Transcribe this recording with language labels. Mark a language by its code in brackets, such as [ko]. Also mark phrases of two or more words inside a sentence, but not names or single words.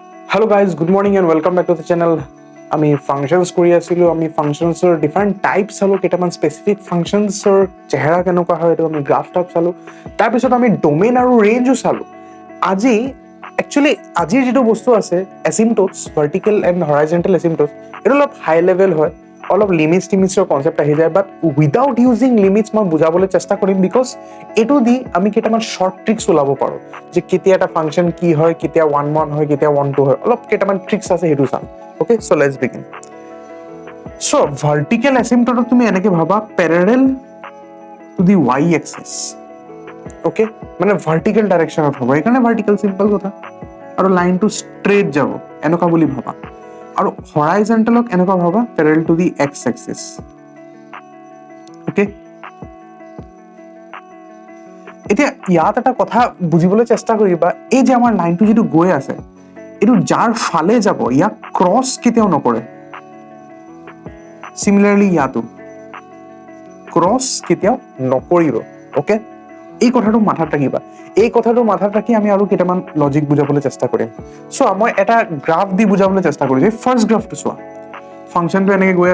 [en] Hello guys, good morning and welcome back to the channel. [as] আমি ফাংশনস কৰি আছিলো আমি ফাংশনসৰ [en] different types [as] চালো কেইটামান স্পেসিফিক ফাংশনসৰ চেহাৰা কেনেকুৱা হয় এইটো আমি [en] graph type [as] চালো তাৰপিছত আমি ডোমেইন আৰু ৰেঞ্জও চালো আজি একচুয়ালি আজিৰ যেটো বস্তু আছে [en] asymptotes vertical and horizontal asymptotes [as] এটা অলপ [en] high level [as] হয় অলপ লিমিটছৰ কনসেপ্ট আহি যায় [en] but without using limits [as] মই বুজাবলৈ চেষ্টা কৰিম বিকজ এটো দি আমি কেইটামান [en] short tricks [as] ওলাব পাৰো যে কেতিয়া এটা ফাংশন কি হয় কেতিয়া 1 1 হয় কেতিয়া 1 2 হয় অলপ কেইটামান ট্ৰিক্স আছে হেতু চাম [en] okay so let's begin so vertical asymptote [as] তুমি এনেকে ভাবা [en] parallel to the y axis okay [as] মানে vertical direction ত হ'ব এখানে vertical simple কথা আৰু লাইন টু স্ট্ৰেট যাব এনেকা বুলি ভাবা আৰু horizontal ক এনেকা ভাবা [en] parallel to the x axis okay [as] এতিয়া ইয়াত এটা কথা বুজিবলৈ চেষ্টা কৰিবা এই যে আমাৰ লাইনটো যেটো গৈ আছে এটো যাৰ ফালে যাব ইয়া ক্ৰস কেতিয়াও নকৰে সিমিলাৰলি ইয়াতো ক্ৰস কেতিয়াও নকৰিব ওকে এই কথাটো মাথাত ৰাখিবা এই কথাটো মাথাত ৰাখি আমি আৰু কেইটামান লজিক বুজাবলৈ চেষ্টা কৰিম সো মই এটা গ্ৰাফ দি বুজাবলৈ চেষ্টা কৰিম এই ফাৰ্স্ট গ্ৰাফটো চোৱা ফাংশনটো এনেকে গৈ